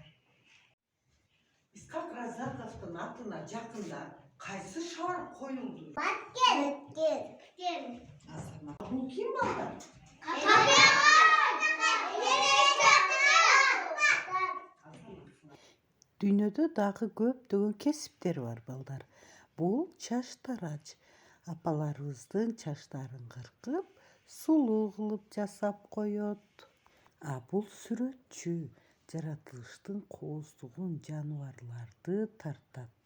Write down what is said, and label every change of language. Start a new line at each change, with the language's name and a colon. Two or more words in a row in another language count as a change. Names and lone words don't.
Kazakh: Исқақ Разаковтың атына жақында қайсы шар қойылды? Баткен. Асырма. Бұл кім балдар?
Kyrgyz: Dünyada дағы көптөгөн кесиптер бар балдар. Бул чач тарач. Апаларыбыздын чачтарын кыркып, сулуу кылып жасап коет. А бул сүрөтчү. Жаратылыштын кооздугун жаныбарларды тартат.